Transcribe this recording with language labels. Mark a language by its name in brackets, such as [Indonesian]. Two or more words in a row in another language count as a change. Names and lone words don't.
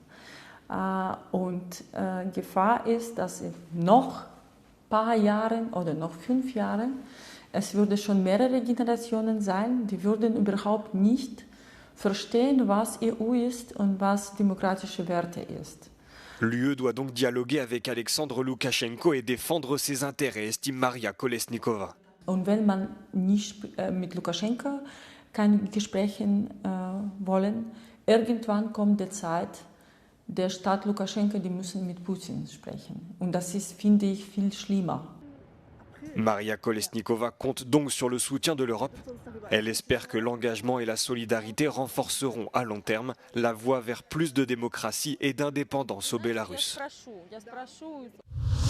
[German] Und Gefahr ist, dass in noch ein paar Jahren oder noch 5 Jahren, es würde schon mehrere Generationen sein, die würden überhaupt nicht verstehen, was EU ist und was demokratische Werte ist. [French] L'UE doit donc dialoguer avec Alexandre Loukachenko et défendre ses intérêts, estime Maria Kolesnikova. [German] Und wenn man nicht mit Lukaschenko keine Gespräche wollen, irgendwann kommt die Zeit, der Staat Lukaschenko, die müssen mit Putin sprechen. Und das ist, finde ich, viel schlimmer. [French] Maria Kolesnikova compte donc sur le soutien de l'Europe. Elle espère que l'engagement et la solidarité renforceront à long terme la voie vers plus de démocratie et d'indépendance au Bélarus.